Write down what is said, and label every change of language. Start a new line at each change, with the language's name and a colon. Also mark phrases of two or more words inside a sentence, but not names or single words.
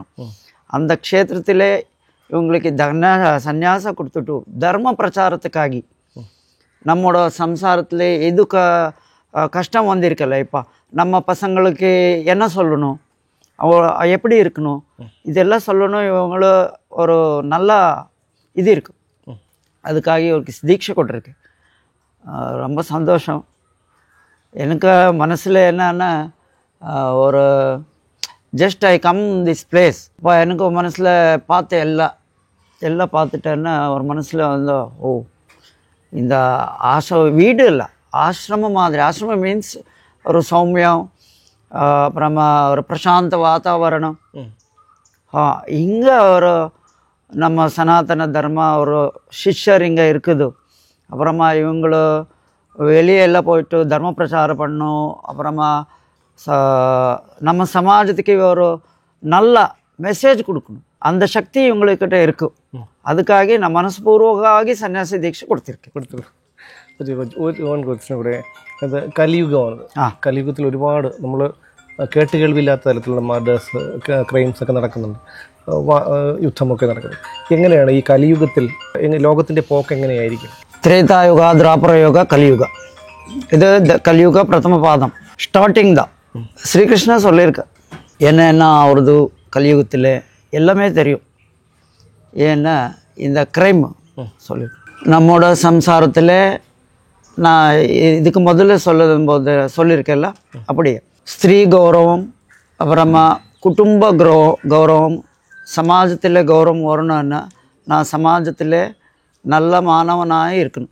Tamil: அந்த க்ஷேத்திரத்திலே இவங்களுக்கு சந்நியாசம் கொடுத்துட்டு தர்ம பிரச்சாரத்துக்காகி நம்மளோட சம்சாரத்தில் எது கஷ்டம் வந்திருக்கல, இப்போ நம்ம பசங்களுக்கு என்ன சொல்லணும், எப்படி இருக்கணும், இதெல்லாம் சொல்லணும். இவங்கள ஒரு நல்ல இது இருக்கு. அதுக்காக இவருக்கு தீட்சை கொண்டிருக்கு. ரொம்ப சந்தோஷம். எனக்கு மனசில் என்னன்னா ஒரு
English: just I come this place.
Tamil: இப்போ எனக்கு மனசில் பார்த்து எல்லாம் பார்த்துட்டேன்னா ஒரு மனசில் வந்து இந்த வீடு இல்லை, ஆசிரமம் மாதிரி. ஆசிரமம் மீன்ஸ் ஒரு சௌமியம், அப்புறமா ஒரு பிரசாந்த வாத்தாவரணம். இங்கே ஒரு நம்ம சனாதன தர்ம ஒரு சிஷ்யர் இங்கே இருக்குது. அப்புறமா இவங்களும் வெளியே எல்லாம் போயிட்டு தர்ம பிரச்சாரம் பண்ணணும். அப்புறமா நம்ம சமாஜத்துக்கு ஒரு நல்ல மெசேஜ் கொடுக்கணும். அந்த சக்தி இவங்கக்கிட்ட இருக்கும். அதுக்காக நான் மனஸ்பூர்வமாக சன்னியாசி தீட்சை കൊടുത്തിരിക്കും.
Malayalam: കൂടെ അത് കലിയുഗമാണ്. കലിയുഗത്തിൽ ഒരുപാട് നമ്മൾ കേട്ടുകേൾവില്ലാത്ത തരത്തിലുള്ള
English: murders, crimes
Malayalam: ഒക്കെ നടക്കുന്നുണ്ട്, യുദ്ധമൊക്കെ നടക്കുന്നത്. എങ്ങനെയാണ് ഈ കലിയുഗത്തിൽ ലോകത്തിൻ്റെ പോക്ക് എങ്ങനെയായിരിക്കും? ത്രേതായുഗ, ദ്വാപരയുഗ,
Tamil: கலியுக. இது கலியுக பிரதம பாதம், ஸ்டார்டிங் தான். ஸ்ரீகிருஷ்ணா சொல்லியிருக்க என்னென்ன அவரது கலியுகத்தில் எல்லாமே தெரியும். ஏன்னா இந்த க்ரைம் சொல்லியிருக்க நம்மோட சம்சாரத்தில் நான் இதுக்கு முதல்ல சொல்லும்போது சொல்லியிருக்கேன்ல, அப்படியே ஸ்திரீ கௌரவம், அப்புறமா குடும்ப கௌரவம், சமாஜத்தில் கௌரவம் வரணும்னா நான் சமாஜத்தில் நல்ல மாணவனாக இருக்கணும்.